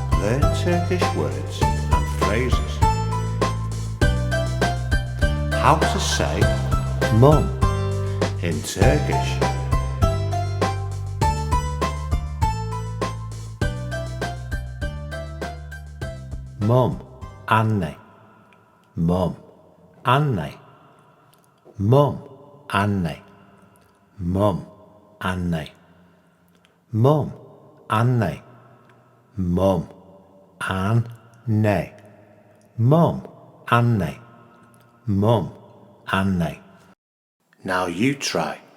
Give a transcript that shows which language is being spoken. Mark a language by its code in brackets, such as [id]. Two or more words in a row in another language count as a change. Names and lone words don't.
[en] learn Turkish words and phrases. How to say mum in Turkish. Mum, anne. Mum, anne. Mum, anne. Mum, anne. Mum, anne. Mum, anne. Mum, anne. Mum, anne. Now you try.